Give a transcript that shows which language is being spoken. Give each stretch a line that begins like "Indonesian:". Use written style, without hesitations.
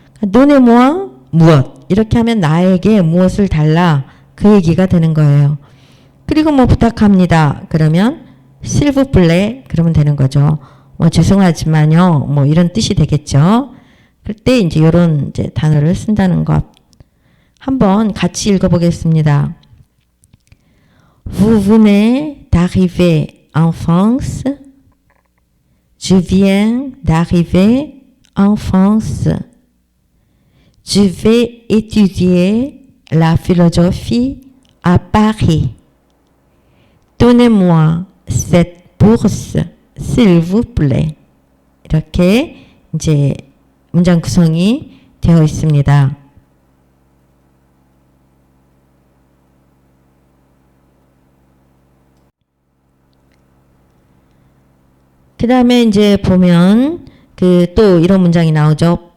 Korean: 논에 모아 무엇 이렇게 하면 나에게 무엇을 달라 그 얘기가 되는 거예요. 그리고 뭐 부탁합니다. 그러면 실브플레 그러면 되는 거죠. 뭐 죄송하지만요. 뭐 이런 뜻이 되겠죠. 그때 이제 이런 이제 단어를 쓴다는 것. 한번 같이 읽어보겠습니다.
French: Vous venez d'arriver en France. Je viens d'arriver en France. Je vais étudier la philosophie à Paris. Donnez-moi cette bourse, s'il vous plaît.
Korean: 이렇게 이제 문장 구성이 되어 있습니다. 그 다음에 이제 보면 또 이런 문장이 나오죠.